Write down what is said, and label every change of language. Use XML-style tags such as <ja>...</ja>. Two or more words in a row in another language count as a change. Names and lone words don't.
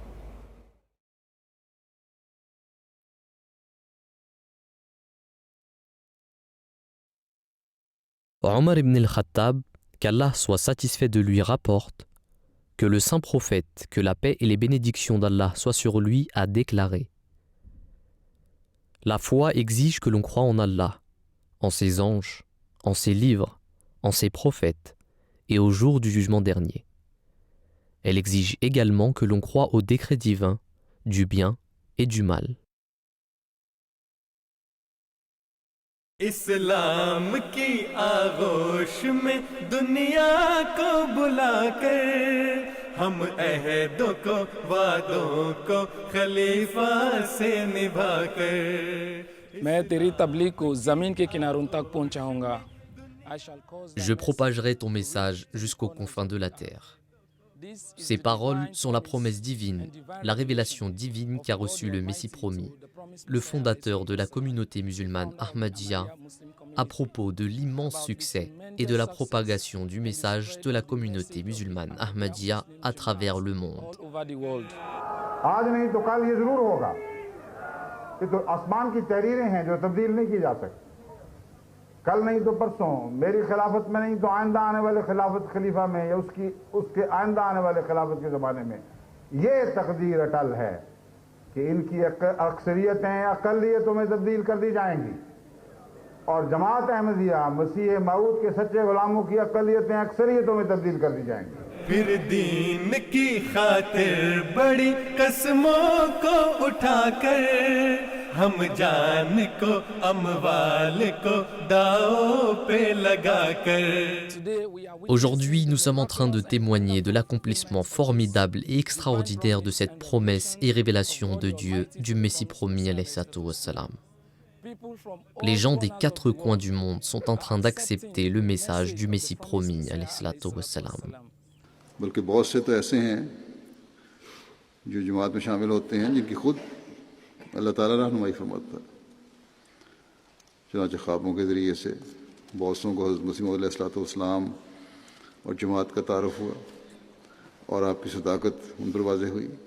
<fr>Omar ibn al-Khattab, qu'Allah soit satisfait de lui, rapporte que le saint prophète, que la paix et les bénédictions d'Allah soient sur lui, a déclaré : La foi exige que l'on croit en Allah, en ses anges, en ses livres, en ses prophètes et au jour du jugement dernier. Elle exige également que l'on croit au décret divin, du bien et du mal.</fr> <ur>اسلام کی آغوش میں دنیا کو بلاکر ہم عہدوں کو وعدوں کو خلیفہ سے نبھاکر میں تیری تبلیغ کو زمین کے کناروں تک پہنچاؤں گا.</ur> <fr>Je propagerai ton message jusqu'aux confins de la terre. Ces paroles sont la promesse divine, la révélation divine qu'a reçue le Messie promis, le fondateur de la communauté musulmane Ahmadiyya, à propos de l'immense succès et de la propagation du message de la communauté musulmane Ahmadiyya à travers le monde.</fr> <ur>کل نہیں تو پرسوں میری خلافت میں نہیں تو آئندہ آنے والے خلافت خلیفہ میں یا اس کے آئندہ آنے والے خلافت کے زمانے میں یہ تقدیر اٹل ہے کہ ان کی اکثریتیں اقلیتوں میں تبدیل کر دی جائیں گی اور جماعت احمدیہ مسیح موعود کے سچے غلاموں کی اقلیتیں اکثریتوں میں تبدیل کر دی جائیں گی. پھر دین کی خاطر بڑی قسموں کو اٹھاکر ہم جان کو اموال کو داؤ پہ لگاکر.</ur> <fr>Aujourd'hui, nous sommes en train de témoigner de l'accomplissement formidable et extraordinaire de cette promesse et révélation de Dieu, du Messie promis</fr> <ar>عليه الصلاة والسلام.</ar> <fr>Les gens des quatre coins du monde sont en train d'accepter le message du Messie promis</fr> <ar>عليه الصلاة والسلام.</ar> <ur>بلکہ بہت سے تو ایسے ہیں جو جماعت میں شامل ہوتے ہیں جن کی خود اللہ تعالیٰ رہنمائی فرماتا ہے. چنانچہ خوابوں کے ذریعے سے بہتوں کو حضرت مسیح موعود علیہ السلام اور جماعت کا تعارف ہوا اور آپ کی صداقت ان پر واضح ہوئی</ur>